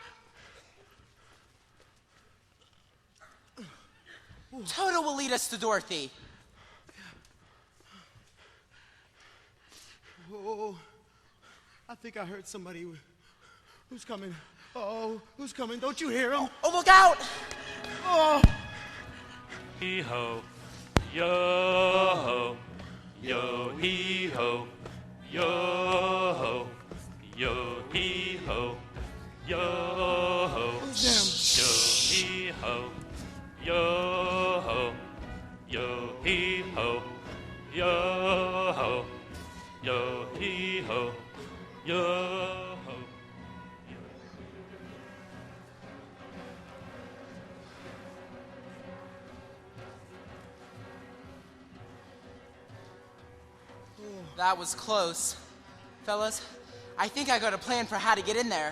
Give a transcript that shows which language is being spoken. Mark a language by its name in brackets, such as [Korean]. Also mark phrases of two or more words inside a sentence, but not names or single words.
[English] Toto will lead us to Dorothy. Oh, I think I heard somebody. Who's coming? Oh, who's coming? Don't you hear him? Oh, look out! Oh! Hee-ho, yo-ho, yo-hee-ho, yo-ho, yo-hee-ho, yo-ho, yo-hee-ho, yo-ho, yo-hee-ho, yo-ho, yo-hee-ho, yo-ho. That was close. Fellas, I think I got a plan for how to get in there.